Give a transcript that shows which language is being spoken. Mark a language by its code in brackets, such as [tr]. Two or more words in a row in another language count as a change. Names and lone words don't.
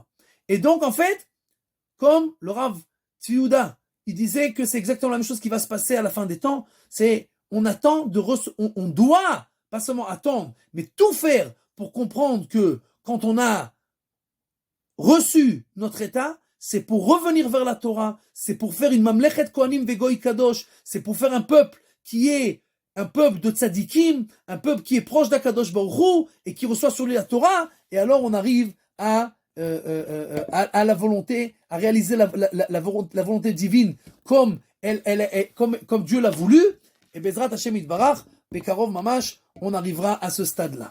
[fr] Et donc, en fait, comme le Rav Tzvi, il disait que c'est exactement la même chose qui va se passer à la fin des temps. C'est, on attend on doit, pas seulement attendre, mais tout faire pour comprendre que quand on a reçu notre état, c'est pour revenir vers la Torah, c'est pour faire une [he] ממלכת כהנים וגוי קדוש, [fr] c'est pour faire un peuple qui est un peuple de tzadikim, un peuple qui est proche d' [he] הקדוש ברוך הוא [fr] et qui reçoit sur lui la Torah, et alors on arrive à la volonté, à réaliser la volonté divine comme comme Dieu l'a voulu, et [he] בעזרת השם יתברך בקרוב ממש, [fr] on arrivera à ce stade-là.